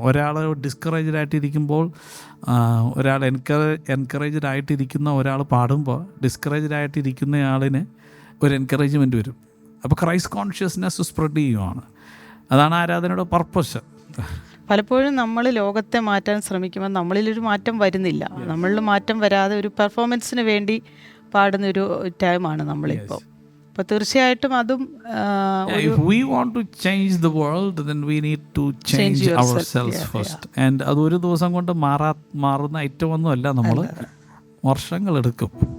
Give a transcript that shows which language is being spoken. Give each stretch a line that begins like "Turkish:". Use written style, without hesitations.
Malayalam: ഒരാൾ ഡിസ്കറേജ്ഡ് ആയിട്ടിരിക്കുമ്പോൾ, ഒരാൾ എൻകറേജ്ഡ് ആയിട്ടിരിക്കുന്ന ഒരാൾ പാടുമ്പോൾ ഡിസ്കറേജ്ഡ് ആയിട്ടിരിക്കുന്ന ആളിന് ഒരു എൻകറേജ്മെൻറ്റ് വരും. അപ്പോൾ ക്രൈസ്റ്റ് കോൺഷ്യസ്നെസ് സ്പ്രെഡ് ചെയ്യുവാണ്. അതാണ് ആരാധനയുടെ പർപ്പസ്. പലപ്പോഴും നമ്മൾ ലോകത്തെ മാറ്റാൻ ശ്രമിക്കുമ്പോൾ നമ്മളിലൊരു മാറ്റം വരുന്നില്ല. നമ്മളിൽ മാറ്റം വരാതെ ഒരു പെർഫോമൻസിന് വേണ്ടി പാടുന്നൊരു ടൈമാണ് നമ്മളിപ്പോൾ. അപ്പോൾ തീർച്ചയായിട്ടും അതും
English: if we want to change the world, then we need to change ourselves first.
Malayalam: And അത് ഒരു ദിവസം കൊണ്ട് മാറുന്ന ഐറ്റമൊന്നുമല്ല, നമ്മൾ വർഷങ്ങളെടുക്കും.